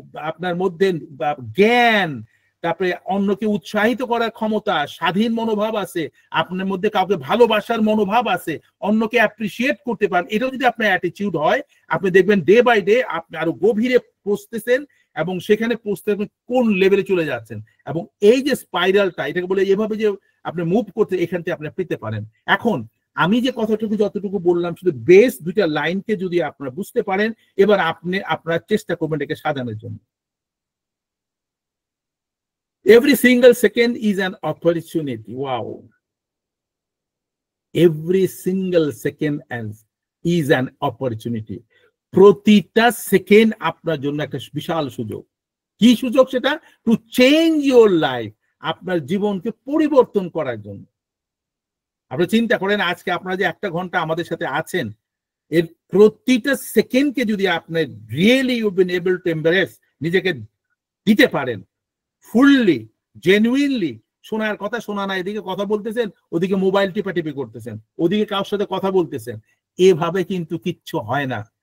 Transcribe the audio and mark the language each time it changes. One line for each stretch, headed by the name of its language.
Bangla: আপনার মধ্যে, জ্ঞান, তারপরে অন্যকে উৎসাহিত করার ক্ষমতা, স্বাধীন মনোভাব আছে, আপনার মধ্যে কাউকে ভালোবাসার মনোভাব আছে, অন্যকে অ্যাপ্রিসিয়েট করতে পারেন, এটাও যদি আপনার অ্যাটিটিউড হয়, আপনি দেখবেন ডে বাই ডে আপনি আরো গভীরে পৌঁছতেছেন, এবং সেখানে পৌঁছতে কোন লেভেলে চলে যাচ্ছেন। এবং এই যে স্পাইরালটা, এটাকে বলে এভাবে যে আপনি মুভ করতে এখান থেকে আপনি পেতে পারেন। এখন আমি যে কথাটুকু যতটুকু বললাম শুধু বেস দুইটা লাইনকে যদি আপনারা বুঝতে পারেন, এবার আপনি আপনারা চেষ্টা করবেন এটাকে সাজানোর জন্য।
English: Every single second is an opportunity. Wow. Every single second is an opportunity.
Bangla: প্রতিটা সেকেন্ড আপনার জন্য একটা বিশাল সুযোগ। কি সুযোগ সেটা?
English: to change your life,
Bangla: আপনার জীবনকে পরিবর্তন করার জন্য। আপনি চিন্তা করেন আজকে আপনারা যে 1 ঘন্টা আমাদের সাথে আছেন, এর প্রতিটা সেকেন্ডকে যদি আপনি
English: really you been able to embrace,
Bangla: নিজেকে দিতে পারেন ফুললি, জেনুইনলি, শোনার কথা শোনা না, এদিকে কথা বলতেছেন, ওদিকে মোবাইল টিপাটিপি করতেছেন, ওদিকে কারোর সাথে কথা বলতেছেন, এভাবে কিন্তু কিচ্ছু হয় না।